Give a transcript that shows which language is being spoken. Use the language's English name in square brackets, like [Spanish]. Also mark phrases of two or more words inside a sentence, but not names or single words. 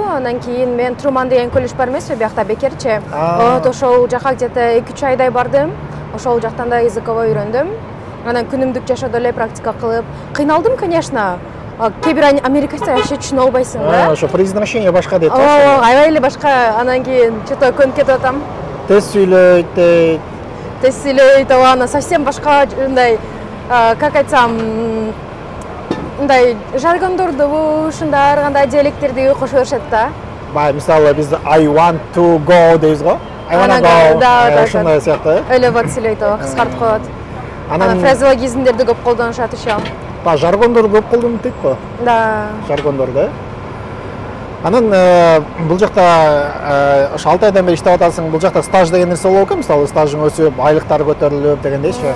[Kyrgyz] Андан кийин мен Труман деген колледж бар эмеспи, биякта бекерчи. Вот ошол жака где-то 2-3 айдай бардым. Ошол жактан да языковой үйрөндүм. Анан күнүмдүк жашоодо эле практика кылып, кыйналдым, конечно. Кээ бир американецтер вообще түшүнө албайсың да. Ошо произношение башка дейт. Аябай эле башка. Анан кийин что-то көнүп кетип атам. Тез сүйлөйт дейт. Тез сүйлөйт, аны совсем башка мындай, как айтсам, мындай жаргондорду, ушундай ар кандай диалекттерди кошо беришет да. Бай, мисалы биз [English] I want to go [Kyrgyz] дейбиз го. [English] I wanna go. [Kyrgyz] Да, ошондой сыяктуу. Эле вот сүйлөйт, кыскартып коет. Анан фразеологизмдерди көп колдонушат ошо. Па жаргондор көп колдонуп дейт го. Да. Жаргондор да. Анан бул жакта ошо 6 айдан бери иштеп атасың, бул жакта стаж деген нерсе болобу экен, мисалы стажың өсүп, айлыктары көтөрүлүп дегендейчи.